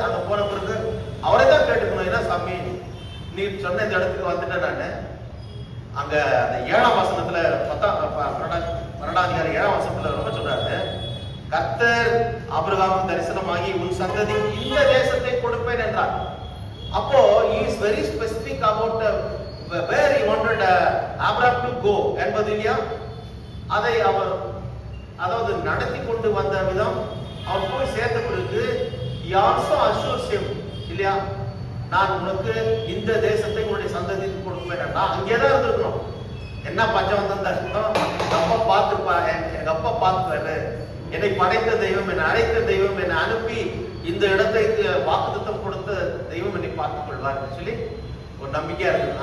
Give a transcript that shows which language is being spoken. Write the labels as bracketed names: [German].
[Tamil] அங்க போன பிறகு அவரை தான் கேட்டுக்கணும், ஏன்னா சாமி நீ சொன்ன இந்த இடத்துக்கு வந்துட்டேன் நான். அங்க அந்த 7ஆம் வசனத்துல 12ஆம் அதிகாரம் 7ஆம் வசனத்துல ரொம்ப சொல்றாரு, கர்த்தர் ஆபிரகாமுக்கு தரிசனமாகி உன் சந்ததி இந்த தேசத்தை கொடுப்பேன் என்றார். அப்போ [English] he is very specific about where he wanted Abraham to go [Tamil] என்பது இல்லையா. அதை அவர் அதாவது நடத்தி கொண்டு வந்த விதம், அவர் போய் சேர்ந்த பிறகு [English] he also assures him [Tamil] இல்லையா, நான் உனக்கு இந்த தேசத்தை உன்னுடைய சந்ததிக்கு கொடுப்பேன். அங்கேதான் இருந்திருக்கணும். என்ன பஞ்சம் வந்திருந்தா எங்க அப்பா பார்த்துப்பாரு, என்னை படைத்த தெய்வம், என்னை அழைத்த தெய்வம், என்னை அனுப்பி இந்த இடத்தை வாக்குத்தத்தம் கொடுத்த தெய்வம் என்னை பார்த்துக் கொள்வார் சொல்லி ஒரு நம்பிக்கையா இருக்கு.